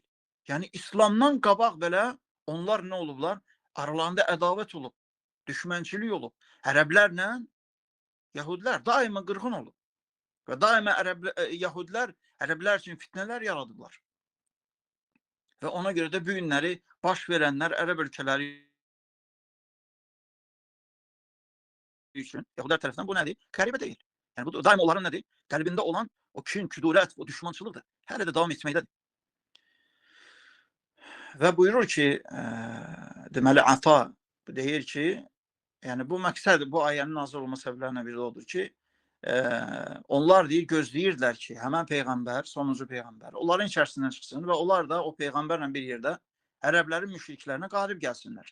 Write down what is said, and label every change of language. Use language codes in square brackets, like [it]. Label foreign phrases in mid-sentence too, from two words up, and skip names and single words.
[az] Yəni, İslamdan qabaq belə onlar nə olublar? Aralarında ədavət olub, düşmənçilik olub. Ərəblərlə Yahudilər daima qırğın olub. Və daima Yahudilər ərəblər üçün fitnələr yaradıblar. [tr] ve ona göre de [az] bu günləri baş verənlər Ərəb ölkələri üçün Yahudilər tərəfindən bu nədir? Qəribə deyil. Yəni bu daim onların nədir? Qəlbində olan o kin, küdurət, o düşmançılıqdır. Hələ də davam etməkdədir. Və buyurur ki, deməli Ata deyir ki, yəni bu məqsəd, bu ayənin nazil olma səbəblərindən biri odur ki, onlar deyir, gözləyirdilər ki, həmən Peyğəmbər, sonuncu Peyğəmbər, onların içərisindən çıxsın və onlar da o Peyğəmbərlə bir yerdə ərəblərin müşriklərinə qalib gəlsinlər.